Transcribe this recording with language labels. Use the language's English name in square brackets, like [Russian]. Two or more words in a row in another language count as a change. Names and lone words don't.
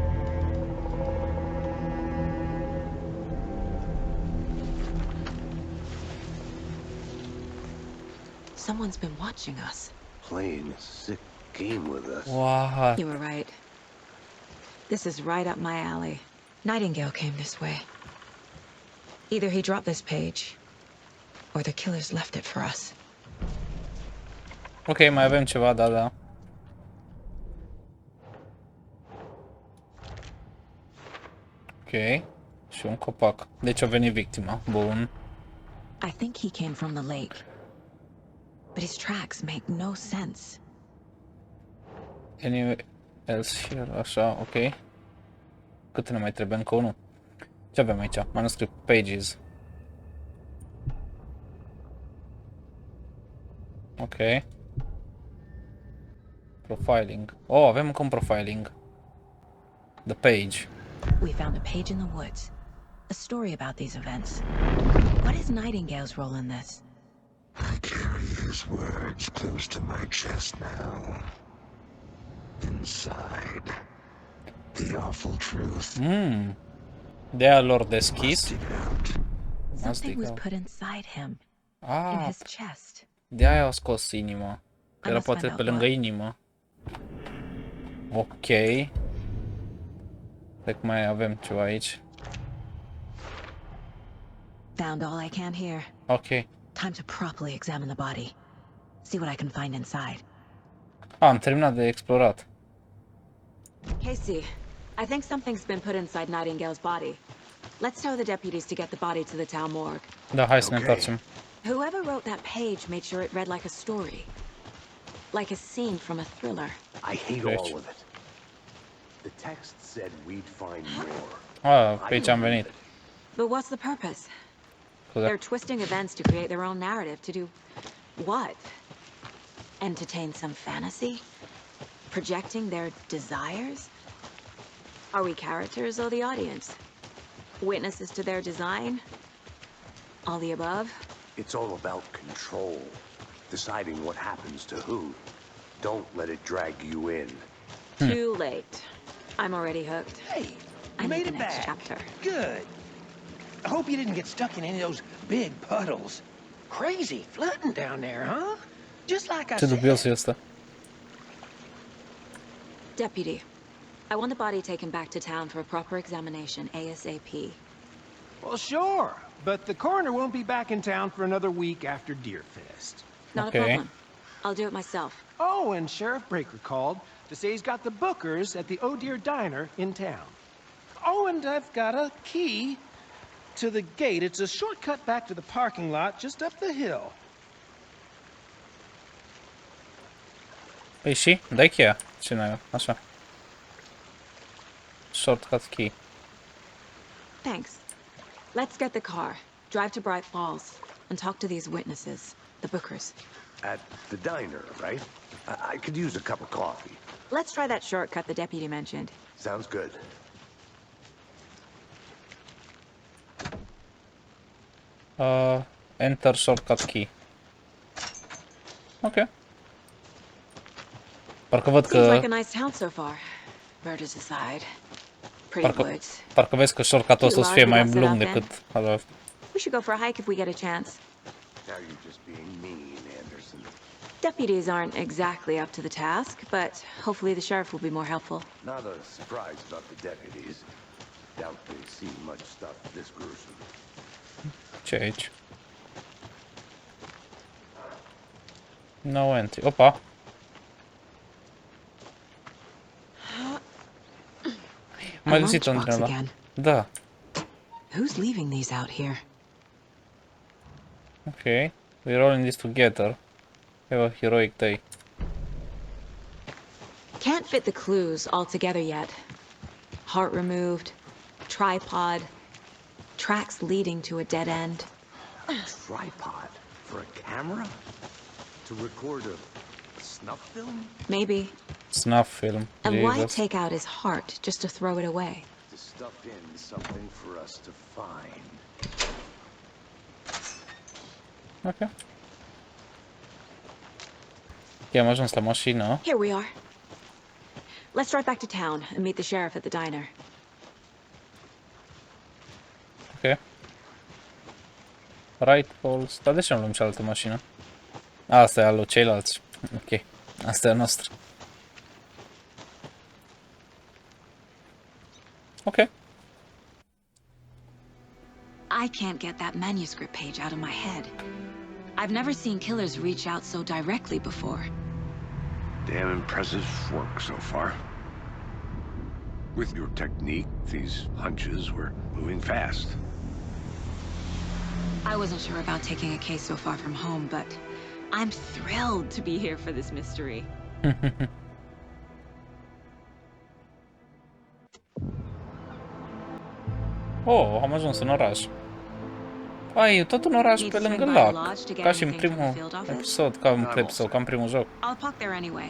[English] Someone's been watching us. Playing a sick game with us. Wow. You were right. This is right up my alley. Nightingale came this way. Either he dropped this page, or the killers left it for us. [Romanian] Ok, mai avem ceva, da. Ok. Și un copac. Deci a venit victima. Bun. [English] I think he came from the lake. But his tracks make no sense. Anywhere else here, [Romanian] așa, ok. Cât ne mai trebuie? Încă unul. Ce avem aici? [English] Manuscript pages. Ok. Profiling. [Romanian] Oh, avem încă un profiling. [English] The page. We found a page in the woods. A story about these events. What is Nightingale's role in this? I carry his words close to my chest now. Inside, the awful truth. [Romanian] De-aia lor deschis. [English] Something was put inside him. In his chest. [Romanian] De-aia au scos inima. Era poate pe lângă inimă. Ok. Cred că mai avem ceva aici. [English] Found all I can here. Ok. Time to properly examine the body. See what I can find inside. [Romanian] Am terminat de explorat. [English] Casey, I think something's been put inside Nightingale's body. Let's tell the deputies to get the body to the town morgue. [Romanian] Da, hai să ne întoarcem. [English] Whoever wrote that page made sure it read like a story. Like a scene from a thriller. I hate all of it. The text said we'd find more. [Romanian] Pe aici am venit. [English] But what's the purpose? They're twisting events to create their own narrative. To do what? Entertain some fantasy? Projecting their desires? Are we characters or the audience? Witnesses to their design? All the above? It's all about control. Deciding what happens to who. Don't let it drag you in. Too late. I'm already hooked. Hey, I you need made the it next back. chapter. Good. I hope you didn't get stuck in any of those big puddles. Crazy flooding down there, huh? Just like I [Romanian] Ce dubios [English] said. [Romanian] e ăsta. [English] Deputy, I want the body taken back to town for a proper examination ASAP. Well, sure, but the coroner won't be back in town for another week after Deerfest. Not Okay. a problem. I'll do it myself. Oh, and Sheriff Breaker called to say he's got the Bookers at the Oh Dear Diner in town. Oh, and I've got a key to the gate. It's a shortcut back to the parking lot just up the hill. [Romanian] Păi și? Dai cheia. Ce n-ai? Așa. [English] Shortcut key. Thanks. Let's get the car, drive to Bright Falls, and talk to these witnesses, the Bookers. At the diner, right? I could use a cup of coffee. Let's try that shortcut the deputy mentioned. Sounds good. Enter shortcut key. [Romanian] Ok. Parcă văd [English] Seems [Romanian] că... [English] like a nice town so far. Murders aside. Pretty woods. [Romanian] Parcă vezi că shortcut-ul ăsta o să fie mai lung decât ăla. [English] We should go for a hike if we get a chance. Now you're just being mean, Anderson. Deputies aren't exactly up to the task, but hopefully the sheriff will be more helpful. Not a surprise about the deputies. Doubt they've seen much stuff this gruesome. [Romanian] Ce e aici? [English] No entry. [Romanian] Opa! Mai găsit-o între ăla. Da. [English] Who's leaving these out here? Okay, we're all in this together. Have a heroic day. Can't fit the clues all together yet. Heart removed, tripod, tracks leading to a dead end. Tripod for a camera? To record a snuff film? Maybe. Snuff film. And why Jesus. take out his heart just to throw it away? To stuff in something for us to find. [Romanian] Ok. Ok, am ajuns la mașină. [English] Here we are. Let's drive back to town and meet the sheriff at the diner. Ok. Right poles. [Romanian] Dar de ce nu luăm cealaltă mașină? Asta e al lui ceilalți. Ok. Asta e a noastră. Ok. [English] I can't get that manuscript page out of my head. I've never seen killers reach out so directly before. Damn impressive work so far. With your technique, these hunches were moving fast. I wasn't sure about taking a case so far from home, but I'm thrilled to be here for this mystery. [Romanian] Oh, am ajuns în oraș. Ai, e tot un oraș pe lângă lac. Ca și în primul episod, ca în primul joc. [English] I'll park there anyway.